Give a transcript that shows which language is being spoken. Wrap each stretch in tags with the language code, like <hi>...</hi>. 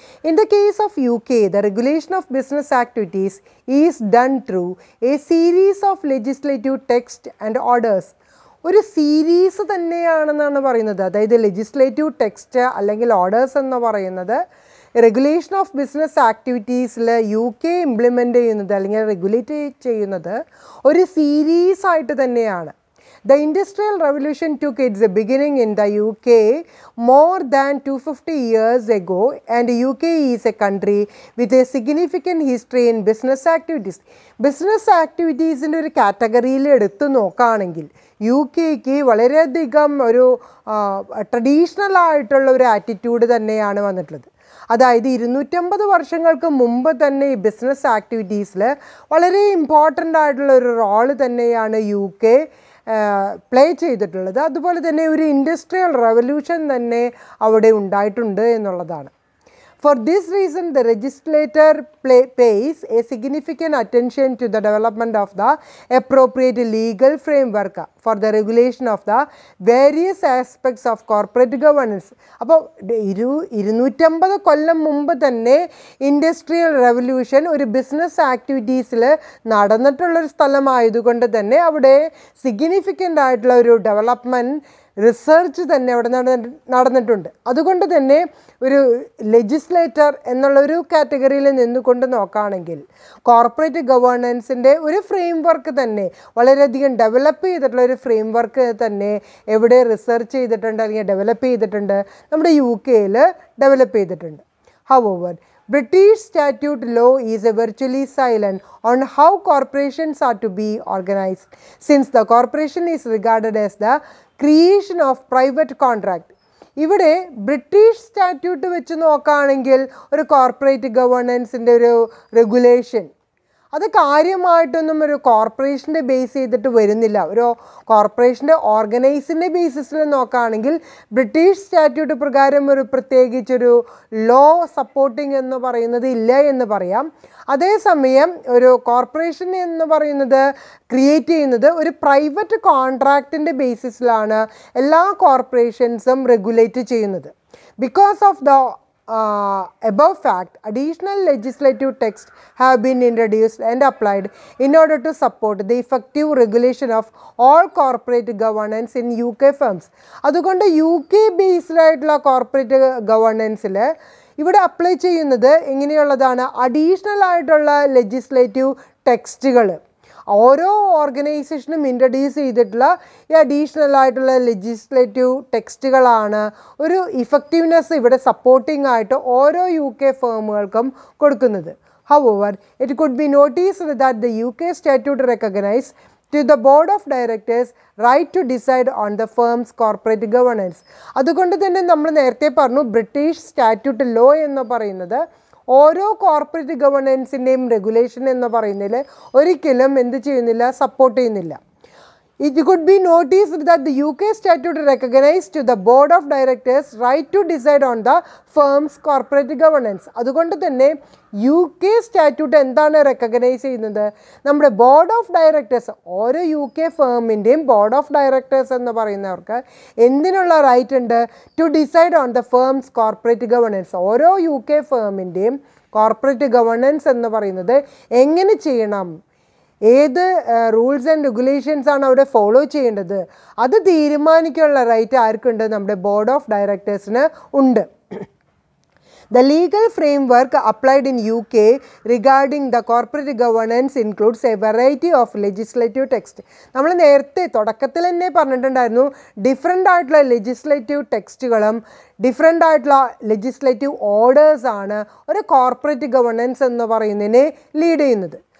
<en>In the case of UK, the regulation of business activities is done through a series of legislative text and orders.</en> <ml>ഒരു series തന്നെയാണെന്നാണ് പറയുന്നത്. അതായത് legislative text അല്ലെങ്കിൽ orders എന്ന് പറയുന്നത് regulation of business ആക്ടിവിറ്റീസിൽ UK implement ചെയ്യുന്നത് അല്ലെങ്കിൽ regulate ചെയ്യുന്നത് ഒരു സീരീസ് ആയിട്ട് തന്നെയാണ്.</ml> <en>The Industrial Revolution took its beginning in the UK more than 250 years ago, and UK is a country with a significant history in business activities. Business activities in</en> <ml>ഒരു കാറ്റഗറിയിൽ എടുത്തു നോക്കുകയാണെങ്കിൽ UKക്ക് വളരെയധികം ഒരു ട്രഡീഷണൽ ആയിട്ടുള്ള ഒരു ആറ്റിറ്റ്യൂഡ് തന്നെയാണ് വന്നിട്ടുള്ളത്. അതായത് 250 വർഷങ്ങൾക്ക് മുമ്പ് തന്നെ ഈ ബിസിനസ് ആക്ടിവിറ്റീസിൽ വളരെ ഇമ്പോർട്ടൻ്റ് ആയിട്ടുള്ള ഒരു റോള് തന്നെയാണ് UK പ്ലേ ചെയ്തിട്ടുള്ളത്. അതുപോലെ തന്നെ ഒരു ഇൻഡസ്ട്രിയൽ റെവല്യൂഷൻ തന്നെ അവിടെ ഉണ്ടായിട്ടുണ്ട് എന്നുള്ളതാണ്.</ml> <en>For this reason, the legislator pays a significant attention to the development of the appropriate legal framework for the regulation of the various aspects of corporate governance.</en> <ml>അപ്പോൾ 250 കൊല്ലം മുമ്പ് തന്നെ ഇൻഡസ്ട്രിയൽ റെവല്യൂഷൻ ഒരു business ആക്ടിവിറ്റീസിൽ നടന്നിട്ടുള്ളൊരു സ്ഥലമായതുകൊണ്ട് തന്നെ അവിടെ സിഗ്നിഫിക്കൻ്റ് ആയിട്ടുള്ള ഒരു development research തന്നെ അവിടെ നടന്നിട്ടുണ്ട്. അതുകൊണ്ട് തന്നെ ഒരു ലെജിസ്ലേറ്റർ എന്നുള്ളൊരു കാറ്റഗറിയിൽ നിന്നുകൊണ്ട് നോക്കുകയാണെങ്കിൽ കോർപ്പറേറ്റ് ഗവേണൻസിൻ്റെ ഒരു ഫ്രെയിംവർക്ക് തന്നെ വളരെയധികം ഡെവലപ്പ് ചെയ്തിട്ടുള്ള ഒരു ഫ്രെയിംവർക്ക് തന്നെ എവിടെ റിസർച്ച് ചെയ്തിട്ടുണ്ട് അല്ലെങ്കിൽ ഡെവലപ്പ് ചെയ്തിട്ടുണ്ട്, നമ്മുടെ UKയിൽ ഡെവലപ്പ് ചെയ്തിട്ടുണ്ട്.</ml> <en>However, British statute law is virtually silent on how corporations are to be organized, since the corporation is regarded as the creation of private contract.</en> <ml>ഇവിടെ ബ്രിട്ടീഷ് സ്റ്റാറ്റ്യൂട്ട് വെച്ച് നോക്കുകയാണെങ്കിൽ ഒരു കോർപ്പറേറ്റ് ഗവേണൻസിൻ്റെ ഒരു റെഗുലേഷൻ അത് കാര്യമായിട്ടൊന്നും ഒരു കോർപ്പറേഷൻ്റെ ബേസ് ചെയ്തിട്ട് വരുന്നില്ല. ഒരു കോർപ്പറേഷൻ്റെ ഓർഗനൈസിൻ്റെ ബേസിസിൽ നോക്കുകയാണെങ്കിൽ ബ്രിട്ടീഷ് സ്റ്റാറ്റ്യൂട്ട് പ്രകാരം ഒരു പ്രത്യേകിച്ചൊരു ലോ സപ്പോർട്ടിങ് എന്ന് പറയുന്നത് ഇല്ല എന്ന് പറയാം. അതേസമയം ഒരു കോർപ്പറേഷൻ എന്ന് പറയുന്നത് ക്രിയേറ്റ് ചെയ്യുന്നത് ഒരു പ്രൈവറ്റ് കോൺട്രാക്റ്റിൻ്റെ ബേസിസിലാണ് എല്ലാ കോർപ്പറേഷൻസും റെഗുലേറ്റ് ചെയ്യുന്നത്.</ml> <en>Because of the above fact, additional legislative texts have been introduced and applied in order to support the effective regulation of all corporate governance in UK firms.</en> <ml>അതുകൊണ്ട് UK based ആയിട്ടുള്ള corporate ഗവേണൻസിൽ ഇവിടെ apply ചെയ്യുന്നത് എങ്ങനെയുള്ളതാണ്? Additional ആയിട്ടുള്ള legislative ടെക്സ്റ്റുകൾ ഓരോ ഓർഗനൈസേഷനും introduce ചെയ്തിട്ടുള്ള ഈ additional ആയിട്ടുള്ള ലെജിസ്ലേറ്റീവ് ടെക്സ്റ്റുകളാണ് ഒരു ഇഫക്റ്റീവ്നെസ് ഇവിടെ സപ്പോർട്ടിംഗ് ആയിട്ട് ഓരോ UK ഫേമുകൾക്കും കൊടുക്കുന്നത്.</ml> <en>However, it could be noticed that the UK statute recognizes to the board of directors right to decide on the firm's corporate governance.</en> <ml>അതുകൊണ്ട് തന്നെ നമ്മൾ നേരത്തെ പറഞ്ഞു ബ്രിട്ടീഷ് സ്റ്റാറ്റ്യൂട്ട് ലോ എന്ന് പറയുന്നത് ഓരോ കോർപ്പറേറ്റ് ഗവേണൻസിൻ്റെയും റെഗുലേഷൻ എന്ന് പറയുന്നതിൽ ഒരിക്കലും എന്ത് ചെയ്യുന്നില്ല, സപ്പോർട്ട് ചെയ്യുന്നില്ല.</ml> <en>It could be noticed that the UK statute recognized to the board of directors right to decide on the firm's corporate governance.</en> <ml>അതുകൊണ്ട് തന്നെ UK statute എന്താണ് റെക്കഗ്നൈസ് ചെയ്യുന്നത്? നമ്മുടെ ബോർഡ് ഓഫ് ഡയറക്ടേഴ്സ്, ഓരോ UK ഫേമിൻ്റെയും ബോർഡ് ഓഫ് ഡയറക്ടേഴ്സ് എന്ന് പറയുന്നവർക്ക് എന്തിനുള്ള right ഉണ്ട്?</ml> <en>To decide on the firm's corporate governance.</en> <ml>ഓരോ UK ഫേമിൻ്റെയും കോർപ്പറേറ്റ് ഗവേണൻസ് എന്ന് പറയുന്നത് എങ്ങനെ ചെയ്യണം, ഏത് റൂൾസ് ആൻഡ് റെഗുലേഷൻസ് ആണ് അവിടെ ഫോളോ ചെയ്യേണ്ടത്, അത് തീരുമാനിക്കാനുള്ള റൈറ്റ് ആർക്കുണ്ട്? നമ്മുടെ ബോർഡ് ഓഫ് ഡയറക്ടേഴ്സിന് ഉണ്ട്.</ml> <en>The legal framework applied in UK regarding the corporate governance includes a variety of legislative text.</en> <ml>നമ്മൾ നേരത്തെ തുടക്കത്തിൽ തന്നെ പറഞ്ഞിട്ടുണ്ടായിരുന്നു ഡിഫറെൻ്റ് ആയിട്ടുള്ള ലെജിസ്ലേറ്റീവ് ടെക്സ്റ്റുകളും ഡിഫറെൻ്റ് ആയിട്ടുള്ള ലെജിസ്ലേറ്റീവ് ഓർഡേഴ്സാണ് ഒരു കോർപ്പറേറ്റ് ഗവർണൻസ് എന്ന് പറയുന്നതിനെ ലീഡ് ചെയ്യുന്നത്.</ml>